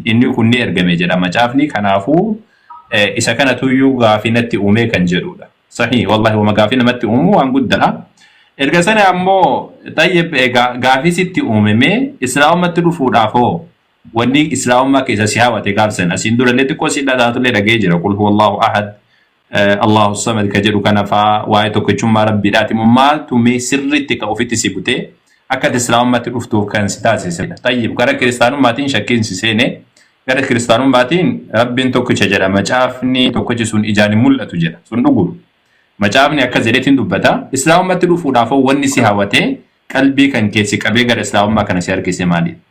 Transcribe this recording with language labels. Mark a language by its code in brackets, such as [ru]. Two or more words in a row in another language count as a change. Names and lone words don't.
[om] Inni kun ni ergame jedha macaafni. Kanaafuu isa kanatu iyyuu gaafii natti uume kan jedhudha. Sahii wallahi wama gaafii namatti uumu waan guddaa. Erga sana ammoo tayyib gaafii sitti uumame islaamummaatti dhufuudhaafoo wanni islaamummaa keessa si hawwate gaafsan asiin durallee xiqqoo si dhagaatullee dhagee jira. [ar] قل هو الله أحد الله الصمد [om] ka jedhu kana faa waa'ee tokkichummaa rabbiidhaati. Maaltu mee sirriitti ka ofitti si butee akka islaamummaatti dhuftuuf kan si taasisedha. Tayyib gara kiristaanummaatiin shakkiin si seene gara kiristaanummaatiin Rabbiin tokkicha jedha. Macaafni tokkichi sun ijaan hin mul'atu jedha. Sun dhuguma. Macaafni akka jedheetiin dubbata. Islaamummaatti dhufuudhaaf wanni si hawwate qalbii kan keessi qabee gara islaamummaa kana si harkise maali?